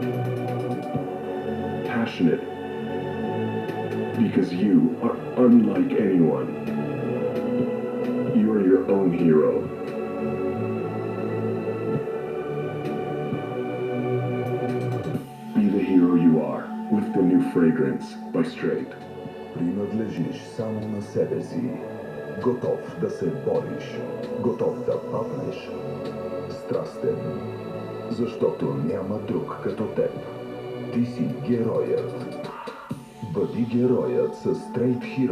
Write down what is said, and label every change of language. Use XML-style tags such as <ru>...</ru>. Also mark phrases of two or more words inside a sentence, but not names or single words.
<en>Passionate, because you are unlike anyone. You are your own hero. Be the hero you are, with the new fragrance by Straight.</en> <bg>Принадлежиш само на себе си. Готов да се бориш. Готов да паднеш. Страстен. Защото няма друг като теб. Ти си героят. Бъди героят с Straight Hero.</bg>